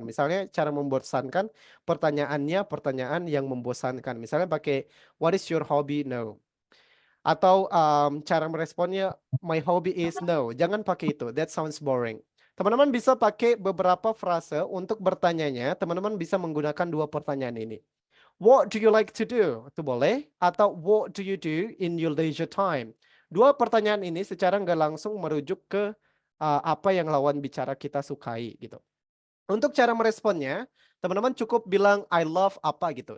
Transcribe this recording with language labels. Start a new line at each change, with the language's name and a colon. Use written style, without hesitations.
Indonesian: Misalnya cara membosankan pertanyaannya pertanyaan yang membosankan. Misalnya pakai
English: what is your hobby? No.
Indonesian: Atau cara meresponnya
English: my hobby is no.
Indonesian: Jangan pakai itu.
English: That sounds boring.
Indonesian: Teman-teman bisa pakai beberapa frase untuk bertanyanya. Teman-teman bisa menggunakan dua pertanyaan ini.
English: What do you like to do?
Indonesian: Itu boleh.
English: Atau what do you do in your leisure time?
Indonesian: Dua pertanyaan ini secara nggak langsung merujuk ke apa yang lawan bicara kita sukai gitu. Untuk cara meresponnya, teman-teman cukup bilang
English: I love
Indonesian: apa gitu.